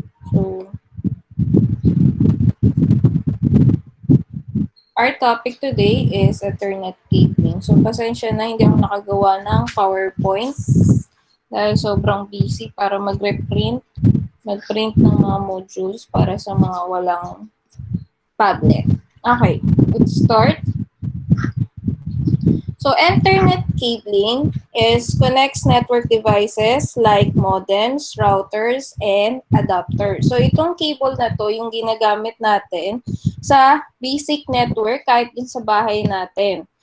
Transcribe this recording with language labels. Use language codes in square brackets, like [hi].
[en] So, our topic today is Ethernet cabling. [tl] So, pasensya na hindi ako nakagawa ng PowerPoint dahil sobrang busy para mag-print ng mga modules para sa mga walang tablet. [en] Okay, let's start. So, Ethernet cabling connects network devices like modems, routers, and adapters. [tl] So, itong cable na to yung ginagamit natin sa basic network kahit din sa bahay natin.